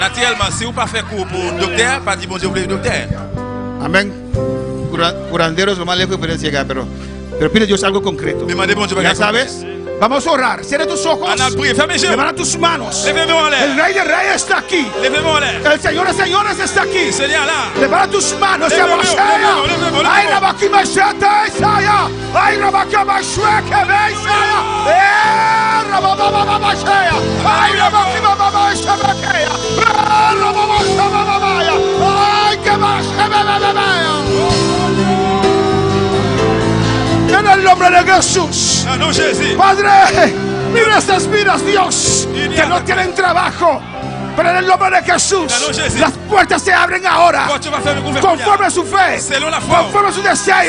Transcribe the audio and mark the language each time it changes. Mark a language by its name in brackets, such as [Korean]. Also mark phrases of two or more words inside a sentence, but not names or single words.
[Spanish] Amén. Curandero es lo más lejos que pueden llegar, pero pide a Dios algo concreto. ¿Ya sabes? Vamos a orar. Cierra tus ojos. Levanta tus manos. El Rey de Reyes está aquí. El Señor de Señores está aquí. Levanta tus manos. Ay, Rabakimashata Isaya. Ay, Rabakimashweke Isaya. Rababababashaya. Ay, Rabakimababashaya. Rababababaya. Ay, que más. En el nombre de Jesús. Padre, mira estas vidas, Dios, que no tienen trabajo. Pero en el nombre de Jesús, las puertas se abren ahora. Conforme a su fe, conforme a su deseo.